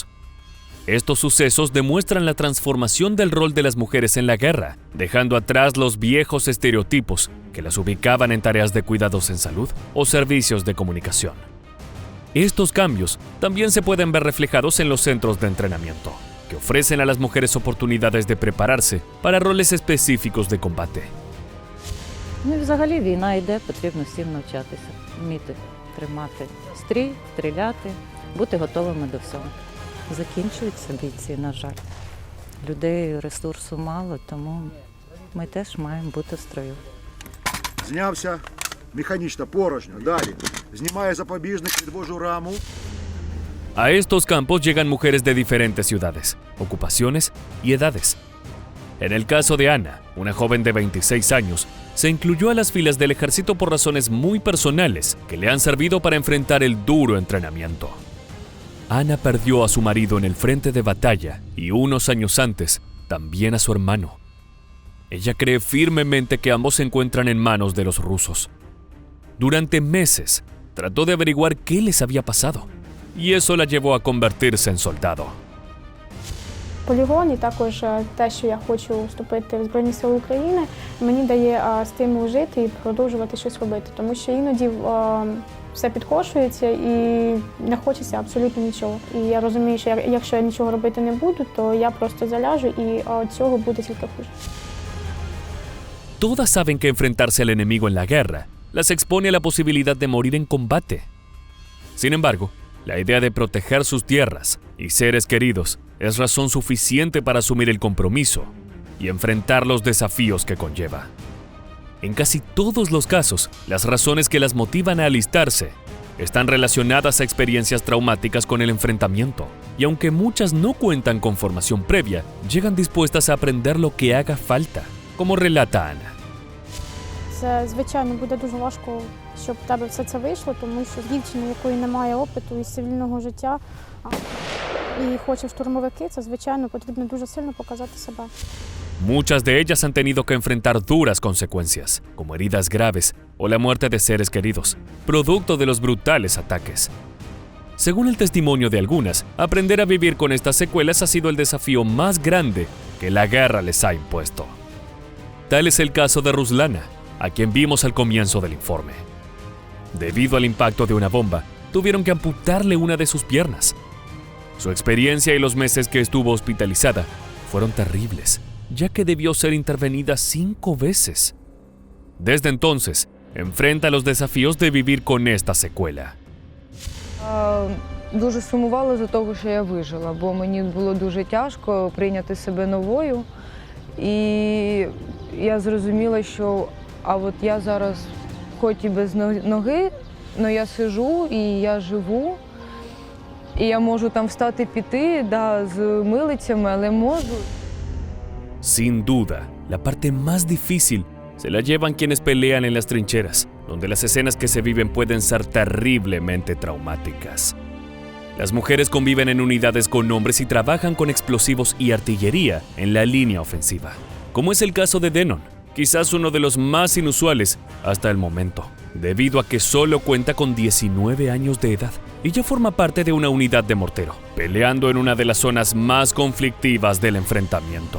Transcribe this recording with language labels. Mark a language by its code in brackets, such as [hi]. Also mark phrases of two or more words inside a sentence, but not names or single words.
[es] Estos sucesos demuestran la transformación del rol de las mujeres en la guerra, dejando atrás los viejos estereotipos que las ubicaban en tareas de cuidados en salud o servicios de comunicación. Estos cambios también se pueden ver reflejados en los centros de entrenamiento, que ofrecen a las mujeres oportunidades de prepararse para roles específicos de combate. [uk] Ну і взагалі війна йде, потрібно всім навчатися, вміти тримати стрій, стріляти, бути готовими до всього. Закінчуються бійці, на жаль. Людей, ресурсу мало, тому ми теж маємо бути в строю. Знявся механічно, порожньо. Далі. Знімає запобіжник, відвожу раму. [es] A estos campos llegan mujeres de diferentes ciudades, ocupaciones y edades. En el caso de Ana, una joven de 26 años, se incluyó a las filas del ejército por razones muy personales que le han servido para enfrentar el duro entrenamiento. Ana perdió a su marido en el frente de batalla y unos años antes, también a su hermano. Ella cree firmemente que ambos se encuentran en manos de los rusos. Durante meses, trató de averiguar qué les había pasado, y eso la llevó a convertirse en soldado. [uk] Полігон і також те, що я хочу вступити в Збройні Сили України, мені дає стимул жити і продовжувати щось робити, тому що іноді все підкошується і не хочеться абсолютно нічого. І я розумію, що якщо я нічого робити не буду, то я просто заляжу і цього буде тільки хуже. [es] Todas saben que enfrentarse al enemigo en la guerra las expone a la posibilidad de morir en combate. Sin embargo, la idea de proteger sus tierras y seres queridos es razón suficiente para asumir el compromiso y enfrentar los desafíos que conlleva. En casi todos los casos, las razones que las motivan a alistarse están relacionadas a experiencias traumáticas con el enfrentamiento, y aunque muchas no cuentan con formación previa, llegan dispuestas a aprender lo que haga falta, como relata Ana. [uk] Це, звичайно, буде дуже важко, щоб в тебе все це вийшло, тому що з дівчини, якої немає опиту із цивільного життя, і хоче в штурмовики, це, звичайно, потрібно дуже сильно показати себе. [es] Muchas de ellas han tenido que enfrentar duras consecuencias, como heridas graves o la muerte de seres queridos, producto de los brutales ataques. Según el testimonio de algunas, aprender a vivir con estas secuelas ha sido el desafío más grande que la guerra les ha impuesto. Tal es el caso de Ruslana, a quien vimos al comienzo del informe. Debido al impacto de una bomba, tuvieron que amputarle una de sus piernas. Su experiencia y los meses que estuvo hospitalizada fueron terribles, ya que debió ser intervenida 5 veces. Desde entonces, enfrenta los desafíos de vivir con esta secuela. [uk] Дуже сумувала за того, що я вижила, бо мені було дуже тяжко прийняти себе новою. І я зрозуміла, що от я зараз хоч і без ноги, але я сижу і я живу. І я можу там встати, піти, з милицями, але можу. [es] Sin duda, la parte más difícil se la llevan quienes pelean en las trincheras, donde las escenas que se viven pueden ser terriblemente traumáticas. Las mujeres conviven en unidades con hombres y trabajan con explosivos y artillería en la línea ofensiva, como es el caso de Denon, quizás uno de los más inusuales hasta el momento, debido a que solo cuenta con 19 años de edad y ya forma parte de una unidad de mortero, peleando en una de las zonas más conflictivas del enfrentamiento.